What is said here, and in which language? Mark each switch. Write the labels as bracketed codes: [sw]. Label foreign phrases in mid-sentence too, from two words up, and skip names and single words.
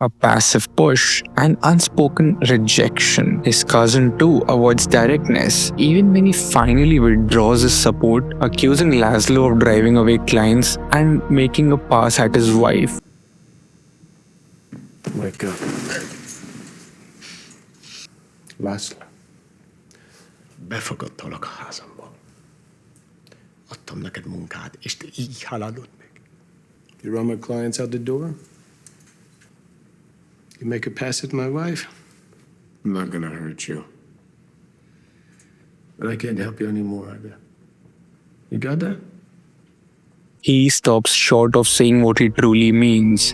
[en] a passive push, and unspoken rejection. His cousin too avoids directness, even when he finally withdraws his support, accusing Laszlo of driving away clients and making a pass at his wife. Wake up. [hu] László, befogadtalak a házamba. Adtam neked munkát, és te így haladod meg. [en] You run my clients out the door? You make a pass at my wife? I'm not gonna hurt you. But I can't help you anymore, either. You got that? He stops short of saying what he truly means.